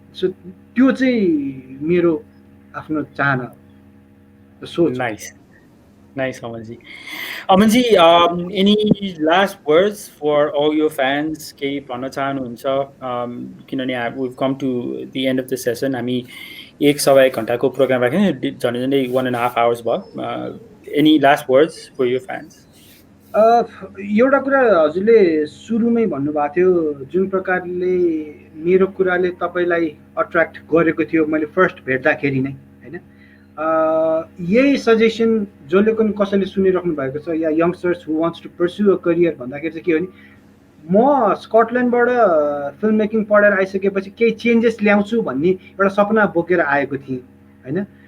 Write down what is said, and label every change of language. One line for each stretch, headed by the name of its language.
Nepali: So त्यो चाहिँ मेरो आफ्नो चाहना सोच।
English: Nice Amanji. Amanji, any last words for all your fans?
Nepali: केही भन्न चाहनुहुन्छ? किनभने
English: we've come to the end of the session.
Nepali: हामी 1.25 घण्टाको प्रोग्राम राख्यौं, झन्डै 1.5 hours भयो।
English: Any last words for your fans?
Nepali: एउटा कुरा हजुरले सुरुमै भन्नुभएको थियो, जुन प्रकारले मेरो कुराले तपाईलाई अट्र्याक्ट गरेको थियो मैले फर्स्ट भेट्दाखेरि नै हैन, यही सजेसन जसले पनि कसैले सुनिराख्नु भएको छ या youngsters
English: who wants to pursue a career
Nepali: भन्दाखेरि चाहिँ के हो नि, म स्कटल्यान्डबाट फिल्म मेकिङ पढेर आइसकेपछि केही चेन्जेस ल्याउँछु भन्ने एउटा सपना बोकेर आएको थिएँ हैन।